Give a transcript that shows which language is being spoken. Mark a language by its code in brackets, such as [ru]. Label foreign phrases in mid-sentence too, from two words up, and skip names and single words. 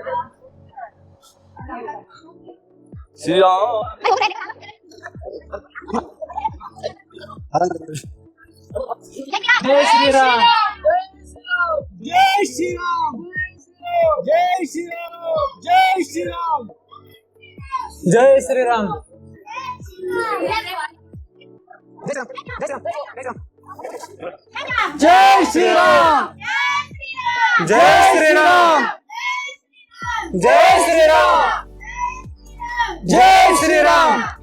[hi] Shri Ram. जय श्री राम, जय श्री राम, जय श्री राम, जय श्री राम. जय श्रीराम। जय श्रीराम. जय श्रीराम। जय श्रीराम. जय श्रीराम.